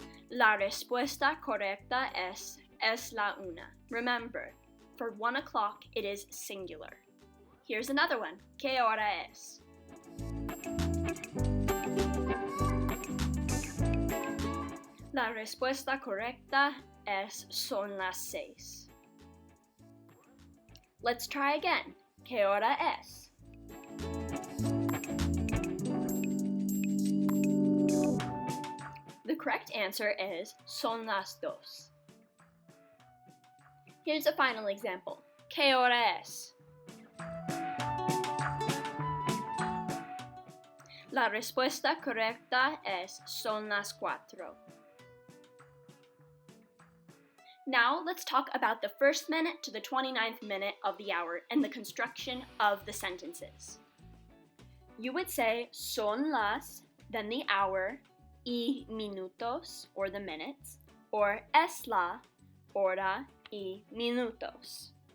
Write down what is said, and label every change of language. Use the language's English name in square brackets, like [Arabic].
[Spanish] La respuesta correcta es la una. [English] Remember, for 1 o'clock, it is singular. Here's another one. [Spanish] ¿Qué hora es? La respuesta correcta es son las 6. [English] Let's try again. [Spanish] ¿Qué hora es? [English] The correct answer is [Spanish] son las 2. [English] Here's a final example. [Spanish] ¿Qué hora es? La respuesta correcta es son las 4. [English] Now, let's talk about the first minute to the 29th minute of the hour and the construction of the sentences. You would say [Spanish] son las, [English] then the hour, [Spanish] y minutos, [English] or the minutes, or [Spanish] es la, hora y minutos.